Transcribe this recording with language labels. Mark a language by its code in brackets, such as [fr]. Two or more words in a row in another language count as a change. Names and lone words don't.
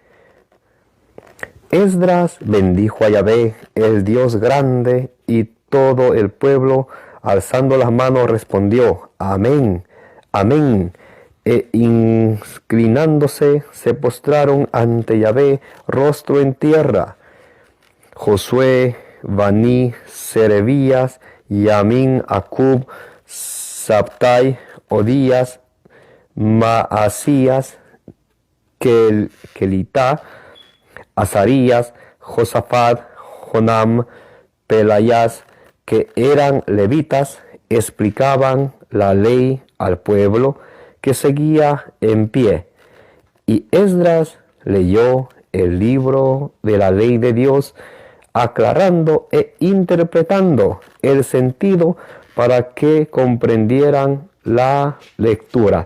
[es] Esdras bendijo a Yahvé, el Dios grande, y todo el pueblo, alzando las manos, respondió: Amén, amén. E inclinándose, se postraron ante Yahvé, rostro en tierra. Josué, Baní, Serebías, Yamin, Acub, Sabtai, Odías, Maasías, Kelitá, Azarías, Josafat, Jonam, Pelayas, que eran levitas, explicaban la ley al pueblo que seguía en pie. Y Esdras leyó el libro de la ley de Dios, aclarando e interpretando el sentido para que comprendieran la lectura.